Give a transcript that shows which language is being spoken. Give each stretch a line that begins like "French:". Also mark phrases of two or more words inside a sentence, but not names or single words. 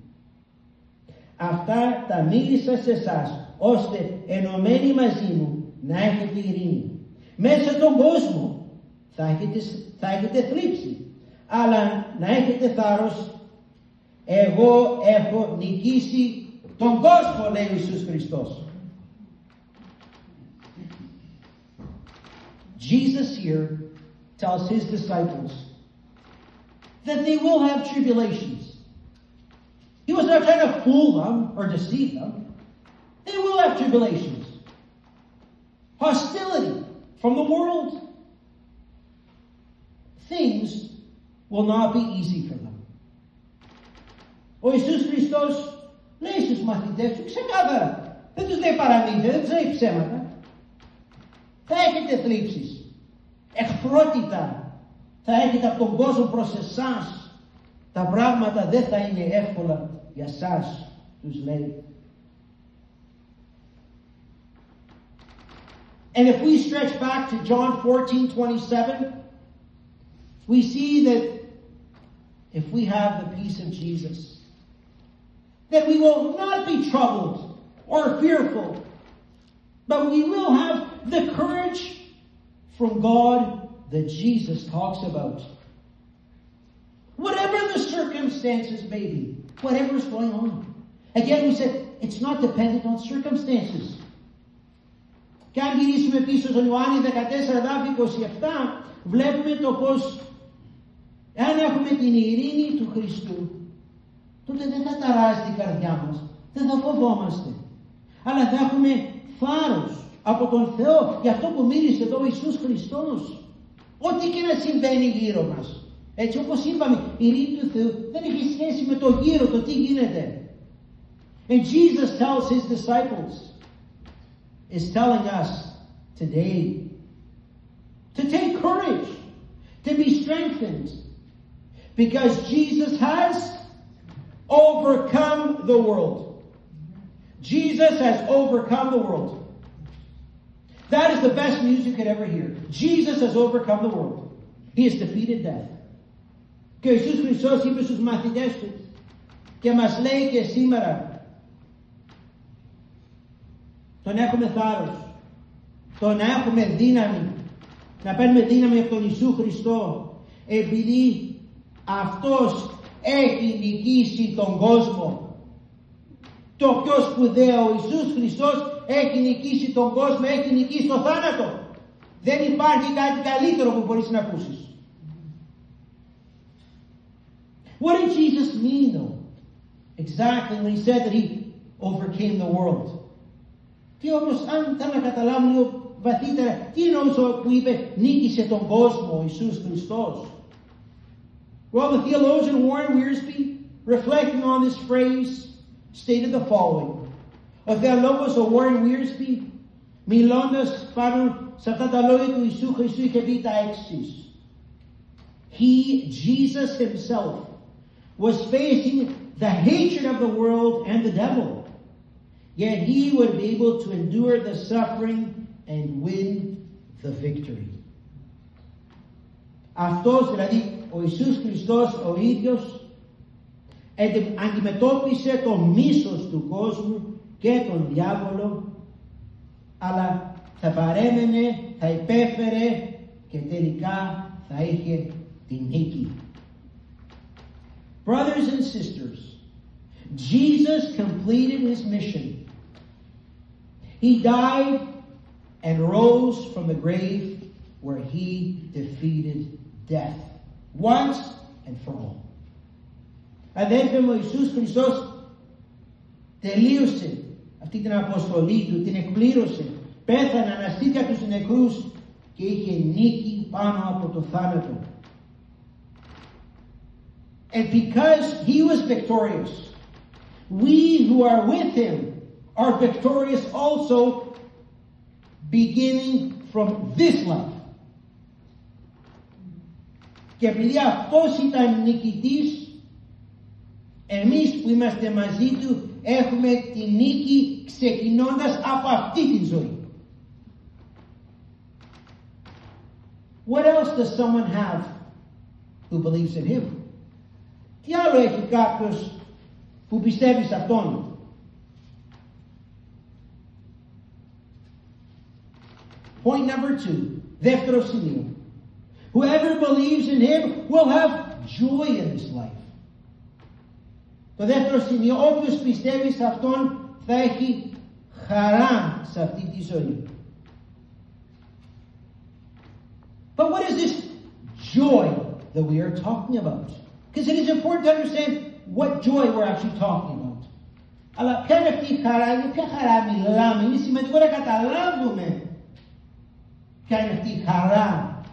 Greek: Αυτά τα μίλησα σε εσάς, ώστε ενωμένοι μαζί μου να έχετε ειρήνη. Μέσα στον κόσμο θα έχετε θλίψη, αλλά να έχετε θάρρος. Εγώ έχω νικήσει τον κόσμο, λέει ο Ιησούς Χριστός.
English: Jesus here tells his disciples that they will have tribulations. He was not trying to fool them or deceive them. They will have tribulations. Hostility from the world. Things will not be easy for them.
Greek: Ο Ιησούς Χριστός λέει στους μαθητές του ξεκάθαρα. Δεν τους λέει παραμύθια, δεν τους λέει ψέματα. Θα έχετε θλίψεις. Εχθρότητα θα έχετε από τον κόσμο προς εσάς. Τα πράγματα δεν θα είναι εύκολα για σας, τους λέει.
English: And if we stretch back to John 14:27, we see that if we have the peace of Jesus, that we will not be troubled or fearful, but we will have the courage from God that Jesus talks about. Whatever the circumstances may be, whatever is going on. Again, we said, it's not dependent on circumstances.
Greek: Και αν γυρίσουμε πίσω στον Ιωάννη 14:27, βλέπουμε το πως αν έχουμε την ειρήνη του Χριστού, τότε δεν θα ταράζει την καρδιά μας, δεν θα φοβόμαστε, αλλά θα έχουμε θάρρος από τον Θεό, για αυτό που μίλησε εδώ ο Ιησούς Χριστός. Ό,τι και να συμβαίνει γύρω μας. Έτσι όπως είπαμε, η ειρήνη του Θεού δεν έχει σχέση με το γύρο, το τι γίνεται.
English: And Jesus tells his disciples, is telling us today to take courage, to be strengthened, because Jesus has overcome the world. Jesus has overcome the world. That is the best news you could ever hear. Jesus has overcome the world. He has defeated death.
Greek: Και ο Ιησούς Χριστός είπε στους μαθητές του και μας λέει και σήμερα, το να έχουμε θάρρος, το να έχουμε δύναμη, να παίρνουμε δύναμη από τον Ιησού Χριστό, επειδή αυτός έχει νικήσει τον κόσμο. Το πιο σπουδαίο, ο Ιησούς Χριστός έχει νικήσει τον κόσμο, έχει νικήσει το θάνατο. Δεν υπάρχει κάτι καλύτερο που μπορείς να ακούσεις.
English: What did Jesus mean though? Exactly when he said that he overcame the world.
Greek: Τι όμως, αν θα να καταλάβουμε λίγο βαθύτερα, τι εννοούσε που είπε νίκησε τον κόσμο ο Ιησούς Χριστός.
English: Well, the theologian Warren Wiersbe, reflecting on this phrase, stated the following.
Greek: Ο θεολόγος ο Warren Wiersbe, μιλώντας πάνω σε αυτά τα λόγια του Ιησού Χριστού, είχε πει τα εξής.
English: He, Jesus himself, was facing the hatred of the world and the devil. Yet he would be able to endure the suffering and win the victory.
Greek: Αυτός, δηλαδή ο Ιησούς Χριστός ο ίδιος, αντιμετώπισε το μίσος του κόσμου και τον διάβολο, αλλά θα παρέμενε, θα υπέφερε και τελικά θα είχε την νίκη.
English: Brothers and sisters, Jesus completed his mission. He died and rose from the grave where he defeated death once and for all.
Greek: Αδέρφε μου, ο Ιησούς Χριστός τελείωσε αυτή την αποστολή του, την εκπλήρωσε, πέθανε, αναστήθηκε από τους νεκρούς και είχε νίκη πάνω από το θάνατο.
English: And because he was victorious, we who are with him are victorious also, beginning from this life.
Greek: Και επειδή αυτός ήταν νικητής, εμείς που είμαστε μαζί του έχουμε τη νίκη ξεκινώντας από αυτή τη ζωή.
English: What else does someone have who believes in him?
Greek: Τι άλλο έχει κάποιος που πιστεύει σε αυτόν?
English: Point number 2.
Greek: Δεύτερο σημείο.
English: Whoever believes in him will have joy in his life.
Greek: Το δεύτερο σημείο, όποιος πιστεύει σε αυτόν θα έχει χαρά σε αυτή τη ζωή.
English: But what is this joy that we are talking about? Because it is important to understand what joy we're actually talking about.
Greek: Αλλά ποια είναι αυτή η χαρά, για ποια χαρά μιλάμε, είναι σημαντικό να καταλάβουμε ποια είναι αυτή η χαρά.